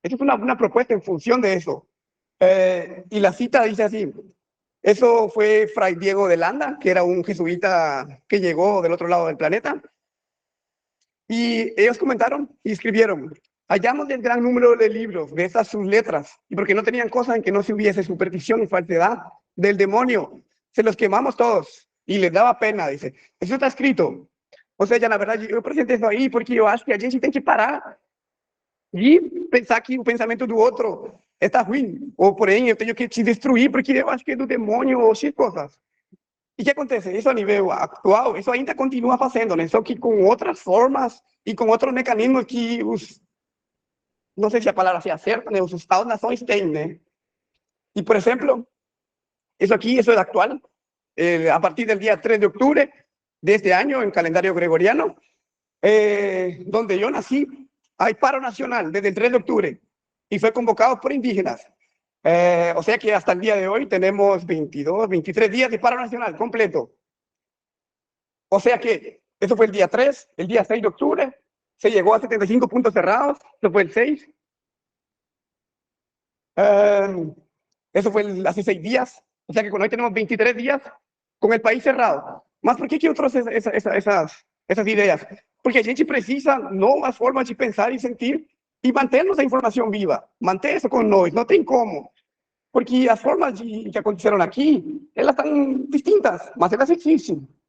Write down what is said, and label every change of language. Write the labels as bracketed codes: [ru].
[es] Es una propuesta en función de eso. Y la cita dice así: eso fue Fray Diego de Landa, que era un jesuita que llegó del otro lado del planeta. Y ellos comentaron y escribieron: hallamos el gran número de libros de esas sus letras, y porque no tenían cosa en que no se hubiese superstición y falsedad del demonio, se los quemamos todos. Y les daba pena, dice. Eso está escrito. [pt] Ou seja, na verdade, eu apresentei isso aí porque eu acho que a gente tem que parar de pensar que o pensamento do outro está ruim, ou porém eu tenho que te destruir porque eu acho que é do demônio ou X coisas. E o que acontece? Isso a nível atual, isso ainda continua fazendo, né? Só que com outras formas e com outros mecanismos que não sei se a palavra se acerta, né? Os Estados-nações têm, né? E, por exemplo, isso aqui, isso é atual, a partir do dia 3 de outubro deste ano, em calendário gregoriano, onde eu nasci, há [es] paro nacional desde el 3 de octubre y fue convocado por indígenas. O sea que hasta el día de hoy tenemos 22, 23 días de paro nacional completo. O sea que eso fue el día 3, el día 6 de octubre, se llegó a 75 puntos cerrados, eso fue el 6. Eso fue hace 6 días, o sea que con hoy tenemos 23 días con el país cerrado. [pt] Mas por que eu trouxe essas ideias? Porque a gente precisa novas formas de pensar e sentir e mantermos a informação viva, manter isso com nós, não tem como. Porque as formas que aconteceram aqui, elas estão distintas, mas elas existem.